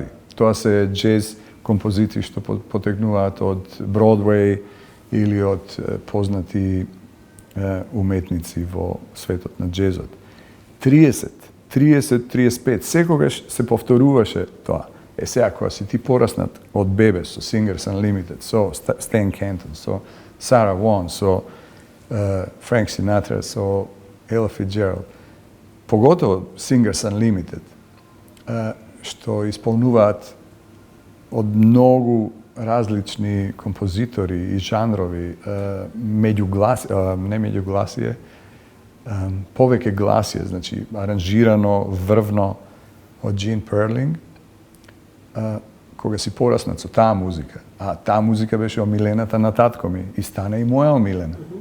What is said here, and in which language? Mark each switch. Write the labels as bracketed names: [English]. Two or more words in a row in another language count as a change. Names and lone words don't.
[Macedonian] Тоа се джез композиции што потекнуваат од Бродвеј или од познати уметници во светот на джезот. 30, 35, секогаш се повторуваше тоа. Сега, кога си ти пораснат од бебе со Singers Unlimited, со Stan Kenton, со Sarah Vaughan, со Frank Sinatra, со Ella Fitzgerald, поготово Singers Unlimited, што исполнуваат од многу различни композитори и жанрови, меѓугласие, повеќе гласие, значи аранжирано, врвно од Gene Perling, кога си пораснат со таа музика, а таа музика беше омилената на татко ми и стана и моја омилена.